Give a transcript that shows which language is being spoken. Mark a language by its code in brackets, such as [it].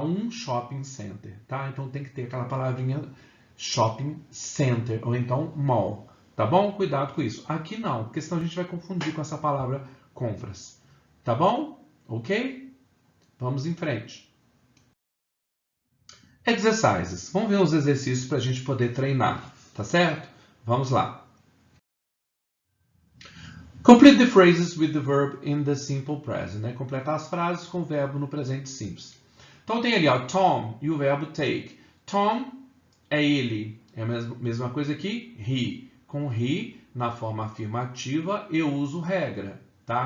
[pt] Um shopping center, tá? Então tem que ter aquela palavrinha shopping center, ou então mall, tá bom? Cuidado com isso. Aqui não, porque senão a gente vai confundir com essa palavra compras, tá bom? Ok? Vamos em frente. Exercises. Vamos ver os exercícios para a gente poder treinar, tá certo? Vamos lá. [en] Complete the phrases with the verb in the simple present, né? [pt] Completar as frases com o verbo no presente simples. Então tem ali, ó, Tom e o verbo take. Tom é ele, é a mesma coisa que he. Com he, na forma afirmativa, eu uso regra, tá?